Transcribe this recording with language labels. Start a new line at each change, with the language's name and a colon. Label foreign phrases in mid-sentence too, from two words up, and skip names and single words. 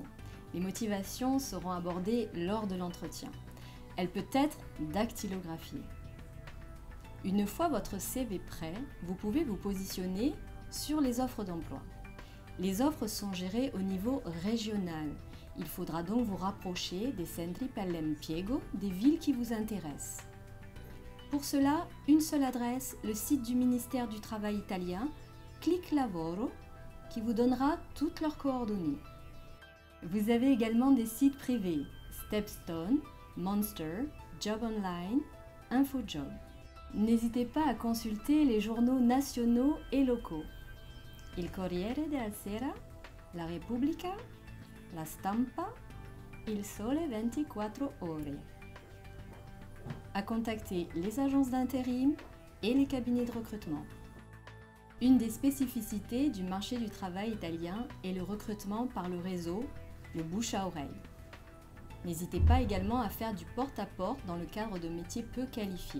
French: Les motivations seront abordées lors de l'entretien. Elle peut être dactylographiée. Une fois votre CV prêt, vous pouvez vous positionner sur les offres d'emploi. Les offres sont gérées au niveau régional. Il faudra donc vous rapprocher des
Italian: centri per l'impiego,
French: des villes qui vous intéressent. Pour cela, une seule adresse, le site du ministère du Travail italien, Clic Lavoro, qui vous donnera toutes leurs coordonnées. Vous avez également des sites privés, Stepstone, Monster, Job Online, InfoJob. N'hésitez pas à consulter les journaux nationaux et locaux. Il Corriere della Sera, La Repubblica, La Stampa, Il Sole 24 Ore. À contacter les agences d'intérim et les cabinets de recrutement. Une des spécificités du marché du travail italien est le recrutement par le réseau, le bouche à oreille. N'hésitez pas également à faire du porte-à-porte dans le cadre de métiers peu qualifiés.